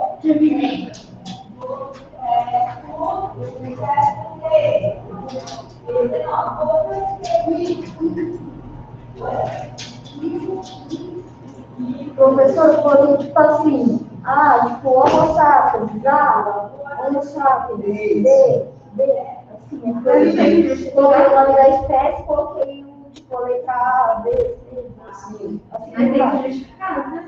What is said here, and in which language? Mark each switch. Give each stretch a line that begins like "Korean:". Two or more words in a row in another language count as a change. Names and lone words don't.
Portuguese: Professor, quando, tipo assim, tipo, homo sapiens, homo sapiens, assim, coloquei o nome da espécie, coloquei, tipo, a letra A, B, C, assim, Mas tem que justificar, né?